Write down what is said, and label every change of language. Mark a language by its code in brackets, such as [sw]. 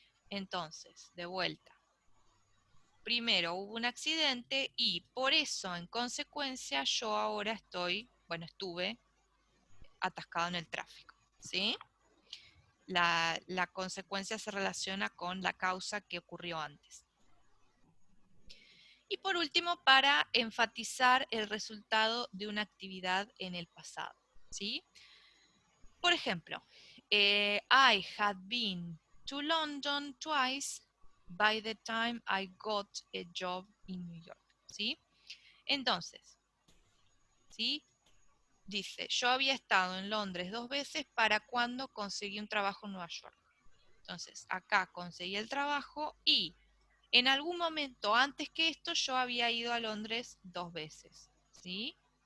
[es] Entonces, de vuelta. Primero hubo un accidente y por eso, en consecuencia, yo ahora estuve atascado en el tráfico. ¿Sí? La consecuencia se relaciona con la causa que ocurrió antes. Y por último, para enfatizar el resultado de una actividad en el pasado. ¿Sí? Por ejemplo, [en] I had been to London twice by the time I got a job in New York. [es] ¿Sí? Entonces, ¿sí? Dice, yo había estado en Londres 2 veces para cuando conseguí un trabajo en Nueva York. Entonces, acá conseguí el trabajo y en algún momento antes que esto yo había ido a Londres 2 veces, ¿sí?